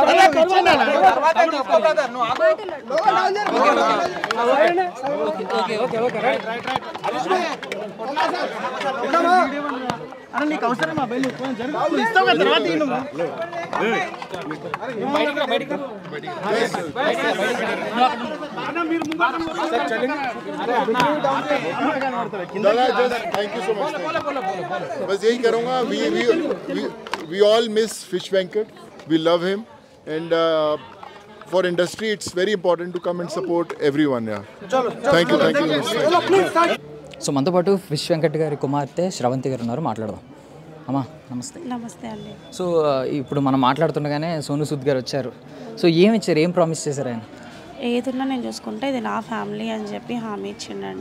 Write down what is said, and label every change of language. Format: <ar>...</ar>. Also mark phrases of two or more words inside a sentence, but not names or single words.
<en>okay okay right</en> <te>अरे నీకు అవసరమా బయలు జరుగు ఇస్తావు కదా తర్వాత ఇను బయటికి అన్న మీరు ముందు సార్ చలేంगे अरे</te> <en>thank you so much.</en> <hi>बस यही करूँगा,</hi> <en>we all miss Fish Venkat, we love him, and for industry it's very important to come and support everyone. Yeah, thank you.</en> <te>సో మనతో పాటు ఫిష్ వెంకట్ గారి కుమార్తె శ్రవంతి గారు ఉన్నారు, మాట్లాడదాం. అమ్మా నమస్తే. నమస్తే అండి. సో ఇప్పుడు మనం మాట్లాడుతుండగానే సోను సూద్ గారు వచ్చారు. సో ఏమి ఇచ్చారు, ఏం ప్రామిస్ చేశారు ఆయన? ఏదున్నా నేను చూసుకుంటా, ఇది నా ఫ్యామిలీ అని చెప్పి హామీ ఇచ్చిండండి.</te>